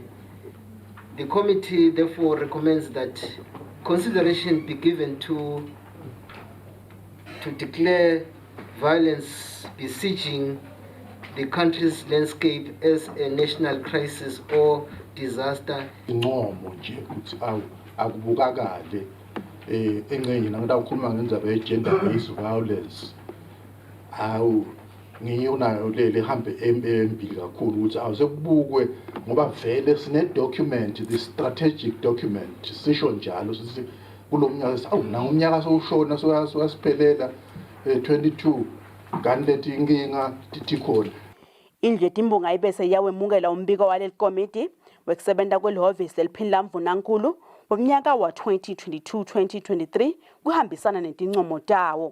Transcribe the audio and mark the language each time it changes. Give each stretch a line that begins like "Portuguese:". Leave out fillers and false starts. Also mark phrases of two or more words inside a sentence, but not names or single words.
English: The committee therefore recommends that consideration be given to declare violence besieging the country's landscape as a national crisis or disaster.
Swati: Incomo nje ukuthi akubukakale engcenye nangidawukhuluma ngendaba ye-
English: gender based violence
Swati: ngiyo nayo leli hambe embili kakhulu ukuthi awusekubukwe ngoba vele sine-document,
English: the strategic document
Swati: sisho njalo sithi kulo mnyaka nangumnyaka sowushona soyasiphelela 22 kanti leti inkinga tikhona. Indlu yetimbunga ibese yawemukela umbiko waleli komiti wekusebenta kwelihhovisi leliphini lamvunankulu womnyaka wa 2022-2023 kuhambisana netincomo tawo.